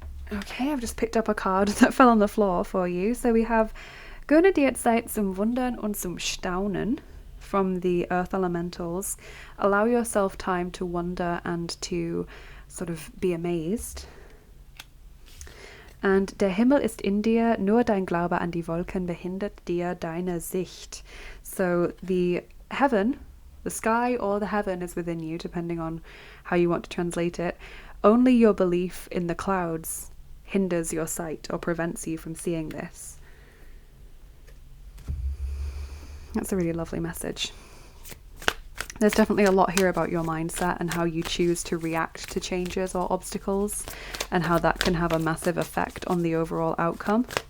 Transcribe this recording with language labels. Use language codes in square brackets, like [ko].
[en] Okay, I've just picked up a card that fell on the floor for you. So we have [de] Gönne dir Zeit zum Wundern und zum Staunen [en] from the Earth Elementals. Allow yourself time to wonder and to sort of be amazed. [de] And der Himmel ist in dir, nur dein Glaube an die Wolken behindert dir deine Sicht. [en] So the heaven, the sky or the heaven is within you, depending on how you want to translate it. Only your belief in the clouds hinders your sight or prevents you from seeing this. That's a really lovely message. There's definitely a lot here about your mindset and how you choose to react to changes or obstacles, and how that can have a massive effect on the overall outcome.